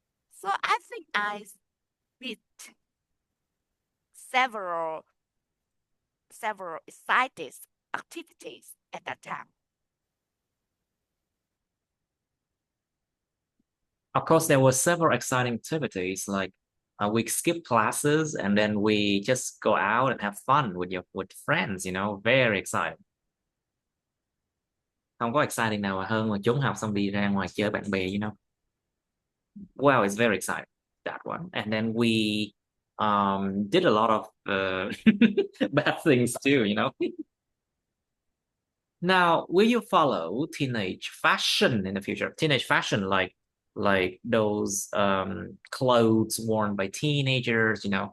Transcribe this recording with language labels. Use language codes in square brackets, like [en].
[en] So I think I did several several exciting activities at that time. Of course, there were several exciting activities like we skip classes and then we just go out and have fun with friends, very exciting. [vi] Không có exciting nào hơn mà trốn học xong đi ra ngoài chơi bạn bè. [en] Well, it's very exciting, that one. And then we did a lot of bad things too. Now, will you follow teenage fashion in the future? Teenage fashion, like those clothes worn by teenagers.